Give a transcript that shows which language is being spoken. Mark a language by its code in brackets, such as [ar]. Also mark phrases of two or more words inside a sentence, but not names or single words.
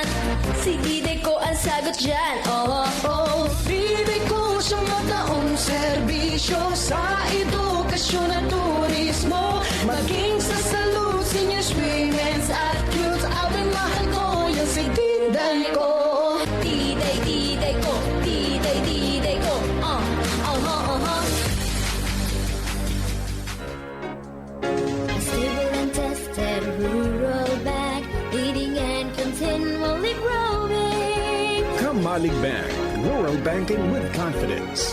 [tl] Si diday ko ang sagot dyan, diday ko sa mataong serbisyo sa edukasyon at turismo. Maging sa salud, seniors, women's at youth. Abay mahal ko yung si diday ko. Diday ko, diday ko, [en] Stable and tested rural bank, leading and continually growing. Kamalig Bank, rural banking with confidence.